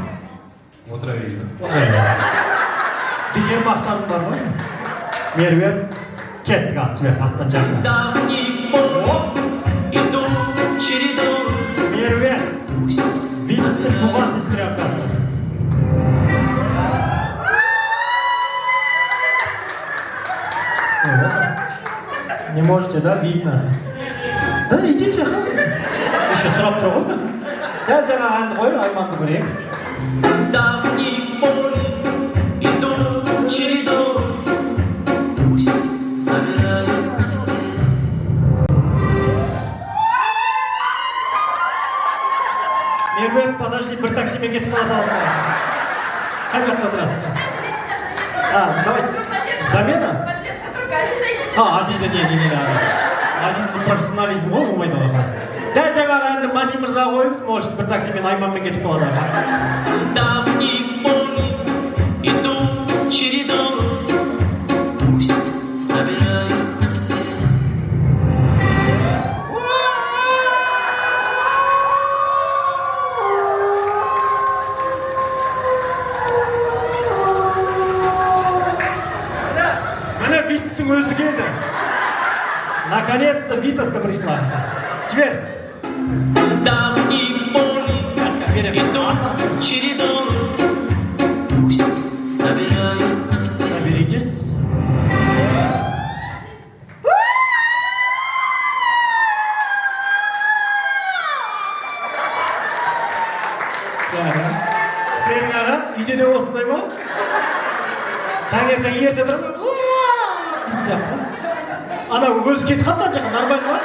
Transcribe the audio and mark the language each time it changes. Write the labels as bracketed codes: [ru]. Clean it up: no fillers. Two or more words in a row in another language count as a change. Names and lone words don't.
[kk] Отыра берейін. Бекер мақтаның бар ғой? Меруерт. Кеттік ал, жібер, астан жаққа. [ru] Давний поле идут чередой. [kk] Меруерт, Витастың туған сестренкасы. [ru] Не можете, да? Видно. Да, идите, еще [kk] сұрап тұр ғой. Дәл жаңа әнді қой, Айманды көрейік. [ru] Давний поле идут чередой. Пусть собираются все. [kk] Меруерт, подожди, бір таксимен кетіп қала саласың. Қай жақта отырасыз? [ru] Давай. Замена? Поддержка другая, садитесь. [kk] Азиза, не. Азиза профессионализм ғой, болмайды ғой. Дәл жаңағы әнді Мadi мырза қойыңыз, может, бір таксимен Айманмен кетіп қалады. [ru] Давний поле идут чередой. Пусть собираются все. [kk] Міне Витастың өзі келді. [ru] Наконец-то Витаска пришла. Теперь. Давний поле идут чередой. Пусть собираются все. Соберитесь. [kk] Сенің аға, үйде де осындай ма? Таңертең ерте тұрып, ана өзі кетіп қалды ана жаққа, нормально ма?